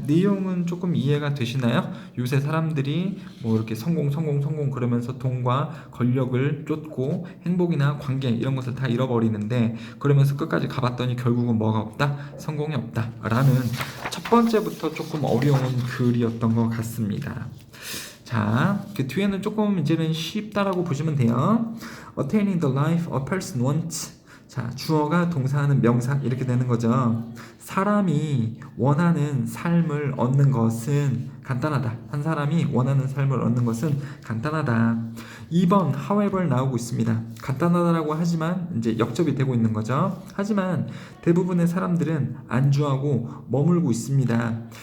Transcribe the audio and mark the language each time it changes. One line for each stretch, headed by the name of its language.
Korean: 내용은 조금 이해가 되시나요? 요새 사람들이 뭐 이렇게 성공 그러면서 돈과 권력을 쫓고 행복이나 관계 이런 것을 다 잃어버리는데, 그러면서 끝까지 가봤더니 결국은 뭐가 없다? 성공이 없다 라는 첫 번째부터 조금 어려운 글이었던 것 같습니다. 자, 그 뒤에는 조금 이제는 쉽다라고 보시면 돼요.
English: Attaining the life a person wants.
Korean: 자, 주어가 동사하는 명사 이렇게 되는 거죠. 사람이 원하는 삶을 얻는 것은 간단하다. 한 사람이 원하는 삶을 얻는 것은 간단하다. 2번 however 나오고 있습니다. 간단하다라고 하지만 이제 역접이 되고 있는 거죠. 하지만 대부분의 사람들은 안주하고 머물고 있습니다.